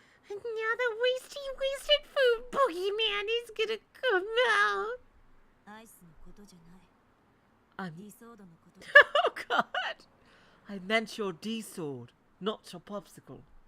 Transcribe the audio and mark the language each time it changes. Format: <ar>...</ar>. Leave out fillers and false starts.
<en>And now the wasted food boogeyman is gonna come out.</en> <ja>アイスのことじゃない。ディソードのこと。</ja> <en>Oh God! I meant your D sword, not your popsicle.</en>